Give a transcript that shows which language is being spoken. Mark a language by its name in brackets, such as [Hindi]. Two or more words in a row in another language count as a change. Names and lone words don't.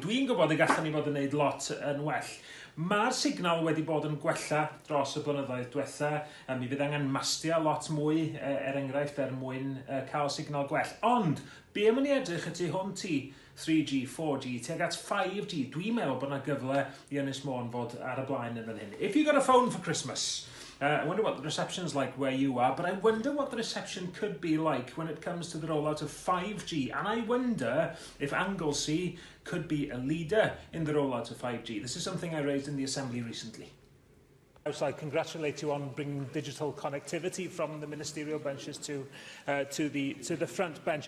[Welsh] Dwi'n gwybod y gallwn ni fod yn gwneud lot yn well. Mae'r signal wedi bod yn gwella dros y blynyddoedd diwetha. Mi fydd angen mastio lot mwy, enghraifft, mwyn cael signal gwell. Ond, be am ni edrych y tu hwnt i 3G, 4G, tuag at 5G. Dwi'n meddwl bod yna gyfle i Ynys Môn fod ar y blaen yn fan hyn. [English] If you got a phone for Christmas, I wonder what the reception's like where you are, but I wonder what the reception could be like when it comes to the rollout of 5G. And I wonder if Anglesey could be a leader in the rollout of 5G. This is something I raised in the Assembly recently. So I congratulate you on bringing digital connectivity from the ministerial benches to the front bench.